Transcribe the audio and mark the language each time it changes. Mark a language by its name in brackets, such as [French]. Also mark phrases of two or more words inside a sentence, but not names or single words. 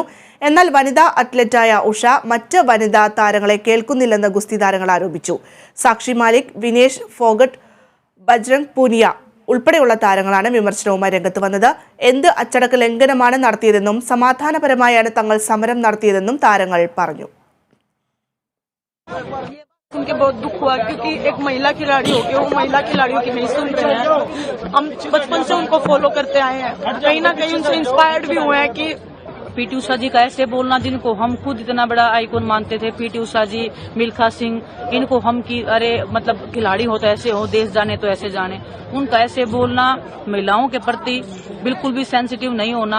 [Malayalam] എന്നാൽ വനിതാ അത്ലറ്റായ ഉഷ മറ്റ് വനിതാ താരങ്ങളെ കേൾക്കുന്നില്ലെന്ന് ഗുസ്തി താരങ്ങൾ ആരോപിച്ചു. സാക്ഷി മാലിക്, വിനേഷ് ഫോഗട്ട്, ബജ്രംഗ് പൂനിയ ഉൾപ്പെടെയുള്ള താരങ്ങളാണ് വിമർശനവുമായി രംഗത്ത് വന്നത്. എന്ത് അച്ചടക്ക ലംഘനമാണ് നടത്തിയതെന്നും സമാധാനപരമായാണ് തങ്ങൾ സമരം നടത്തിയതെന്നും താരങ്ങൾ പറഞ്ഞു. [Hindi] सुन के बहुत दुख हुआ क्योंकि एक महिला खिलाड़ी हो के वो महिला खिलाड़ियों की नहीं सुन रहे हैं। हम बचपन से उनको फॉलो करते आए हैं, कहीं ना कहीं उनसे इंस्पायर्ड भी हुए हैं कि पीटी उषा जी का ऐसे बोलना, जिनको हम खुद इतना बड़ा आइकॉन मानते थे, पीटी उषा जी, मिल्खा सिंह, इनको हम की अरे मतलब खिलाड़ी हो तो ऐसे हो, देश जाने तो ऐसे जाने, उनका ऐसे बोलना, महिलाओं के प्रति बिल्कुल भी सेंसिटिव नहीं होना।